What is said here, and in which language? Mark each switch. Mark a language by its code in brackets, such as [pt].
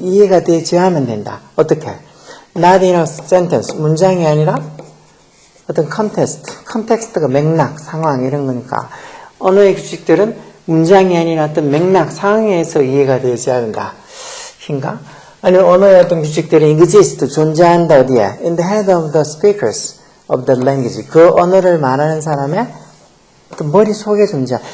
[ko] 이해가 되지 하면 된다. 어떻게? [en] Not in a sentence. [ko] 문장이 아니라 어떤 컨텍스트가 맥락, 상황 이런 거니까 언어의 규칙들은 문장이 아니라 어떤 맥락, 상황에서 이해가 되지 않는다. 인가? 아니면 언어의 어떤 규칙들은 exist, 존재한다 어디에? [en] In the head of the speakers of the language. [ko] 그 언어를 말하는 사람의 어떤 머릿속에 존재.